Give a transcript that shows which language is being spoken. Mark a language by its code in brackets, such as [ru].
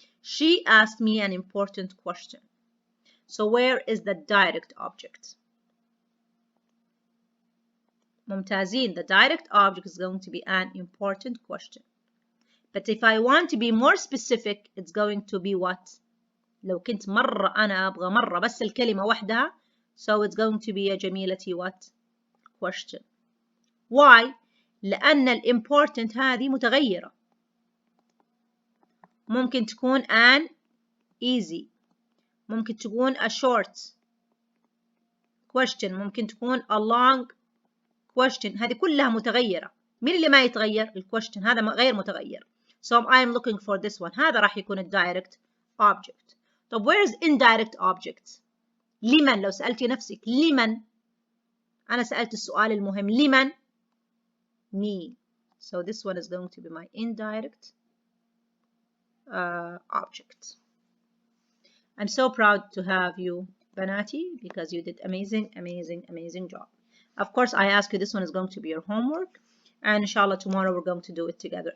[en] She asked me an important question. So where is the direct object? [ar] ممتازين. [en] The direct object is going to be an important question. But if I want to be more specific, it's going to be what? [ar] لو كنت مرة أنا أبغى مرة بس الكلمة وحدها, [en] so it's going to be [ar] يا جميلتي [en] what? Question. Why? [ar] لأن الimportant هذه متغيرة. ممكن تكون [en] an easy, [ar] ممكن تكون [en] a short question, [ar] ممكن تكون [en] a long question. [ar] هذه كلها متغيرة. مين اللي ما يتغير؟ الquestion هذا غير متغير. [en] So I am looking for this one. [ar] هذا راح يكون الdirect object. [en] طب where is indirect object? [ar] لمن؟ لو سألتي نفسك لمن؟ أنا سألت السؤال المهم لمن؟ Me. [en] So this one is going to be my indirect object. I'm so proud to have you, Banati, because you did amazing job. Of course, I ask you, this one is going to be your homework, and inshallah tomorrow we're going to do it together.